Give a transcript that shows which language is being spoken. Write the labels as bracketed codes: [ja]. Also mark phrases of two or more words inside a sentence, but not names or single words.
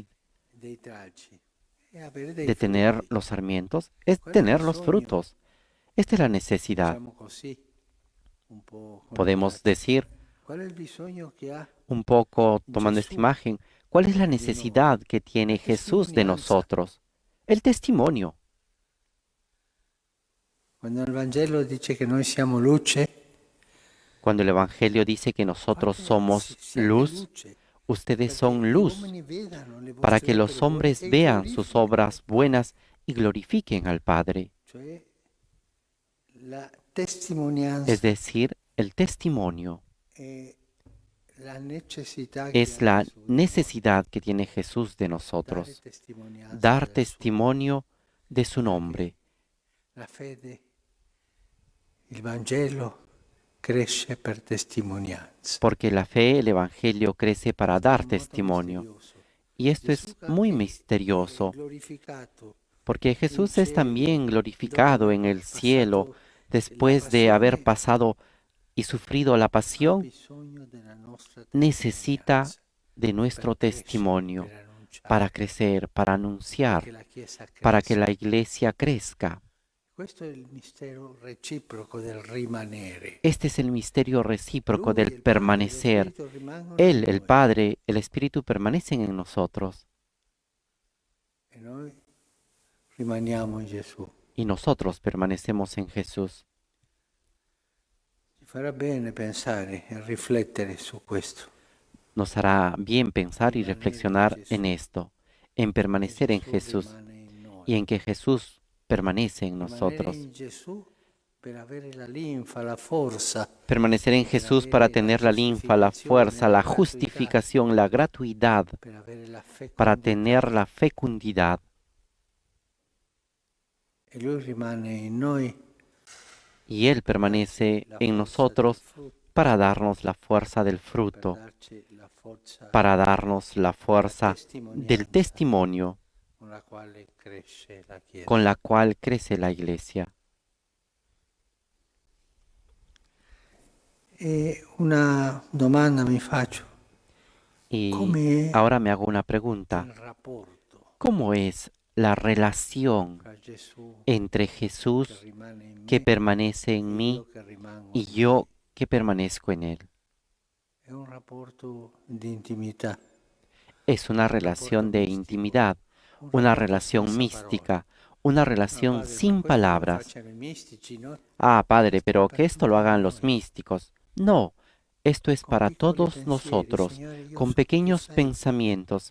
[it] dei tralci? È avere dei [es] de tener [it] frutti. [es] los sarmientos? Es ¿Cuál es el tener los sueño? frutos. Esta es la necesidad. [it] Diciamo così, un po' [es] Podemos [it] connotati. [es] decir, [it] Qual è il bisogno che ha [es] un poco tomando esta Jesús imagen, ¿cuál es la [it] di noi? [es] necesidad que tiene [it] La [es] Jesús de [it] testimonianza. [es] nosotros? El testimonio. [it] Quando il Vangelo dice che noi siamo luce, [es] Cuando el Evangelio dice que nosotros [it] fate- [es] somos [it] siate [es] luz, [it] luce, [es] ustedes [it] perché [es] son [it] gli [es] luz, [it] uomini vedano le [es] para [it] vostre [es] que los [it] opere buone [es] hombres [it] e [es] vean sus [it] glorifichino. [es] obras buenas y glorifiquen al Padre. [it] Cioè la testimonianza [es] Es decir, el testimonio [it] è la necessità che [es] es [it] ha [es] la [it] Gesù di noi. [es] necesidad que tiene Jesús de [it] Dare [es] nosotros, [it] testimonianza [es] dar [it] della sua- [es] testimonio de su nombre, [it] La fede, il Vangelo cresce per testimonianza. [es] porque la fe, el Evangelio crece para dar [it] Molto [es] testimonio. [it] misterioso. [es] Y esto [it] Gesù [es] es [it] che [es] muy [it] è [es] misterioso, [it] glorificato [es] porque Jesús es [it] cielo, [es] también glorificado en el [it] passato [es] cielo después de haber pasado y sufrido la [it] ha [es] pasión, [it] bisogno della nostra [es] necesita [it] testimonianza [es] de nuestro [it] per crescere, [es] testimonio [it] per annunciare, [es] para crecer, para [it] perché [es] anunciar, [it] la Chiesa [es] para que [it] cresca. [es] la iglesia crezca. [it] Questo è il mistero reciproco del rimanere. [es] Este es el misterio recíproco [it] Lui, [es] del [it] il Padre e lo [es] permanecer. [it] Spirito rimangono in [es] Él, el [it] noi, [es] Padre, el Espíritu permanecen en nosotros [it] e noi rimaniamo in Gesù. [es] y nosotros permanecemos en Jesús. [it] Ci farà bene pensare e riflettere su questo. [es] Nos hará bien pensar y [it] Rimanere in [es] reflexionar [it] Gesù. [es] en esto, en permanecer en [it] Gesù [es] Jesús [it] rimane in noi. [es] y en que Jesús permanece en [it] Rimanere [es] nosotros. [it] in Gesù per avere la linfa, la forza, [es] Permanecer en Jesús para tener la linfa, la fuerza, la justificación, la gratuidad, [it] per avere la [es] para [it] fecondità. [es] tener la fecundidad. [it] E Lui rimane in noi [es] Y Él permanece en nosotros para darnos la fuerza del [it] per [es] fruto, [it] darci la forza [es] para darnos la fuerza del [it] testimonianza [es] testimonio [it] con la quale cresce la Chiesa. [es] con la cual crece la Iglesia. [it] E una domanda mi faccio, [es] Y [it] come [es] ahora me hago una pregunta. [it] il rapporto [es] ¿Cómo es la relación [it] tra Gesù [es] entre [it] che [es] Jesús [it] rimane in [es] que [it] me [es] permanece [it] e [es] en mí [it] io che rimango [es] y [it] in [es] yo [it] lui? [es] que permanezco en Él? [it] È un rapporto di intimità, [es] Es una relación de intimidad, una relación mística, una relación sin palabras. Ah, Padre, pero que esto lo hagan los místicos. No, esto es para todos nosotros, con pequeños pensamientos.